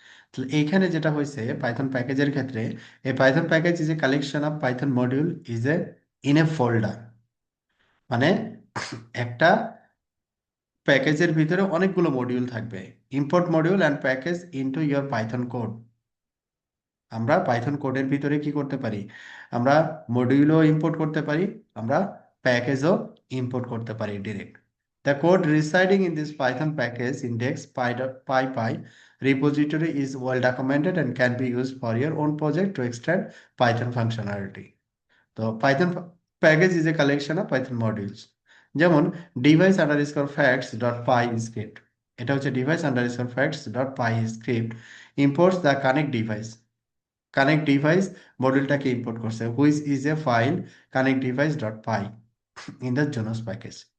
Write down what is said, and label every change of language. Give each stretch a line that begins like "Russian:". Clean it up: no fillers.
Bangla: তাহলে এইখানে যেটা হয়েছে পাইথন প্যাকেজের ক্ষেত্রে, এই
English: Python package is a collection of Python module is a in a folder,
Bangla: মানে একটা প্যাকেজের ভিতরে অনেকগুলো মডিউল থাকবে।
English: Import module and package into your Python code.
Bangla: আমরা পাইথন কোডের ভিতরে কি করতে পারি? আমরা মডিউলও ইম্পোর্ট করতে পারি, আমরা প্যাকেজও ইম্পোর্ট করতে পারি direct.
English: The code residing in this Python package index py repository is well documented and can be used for your own project to extend Python functionality. তো Python package is a collection of Python modules. যেমন device underscore facts dot py script,
Bangla: এটা হচ্ছে
English: Device underscore facts dot py script imports the connect device. Connect device
Bangla: মডিউলটাকে import করছে,
English: Which is a file connect device dot py in the zones package.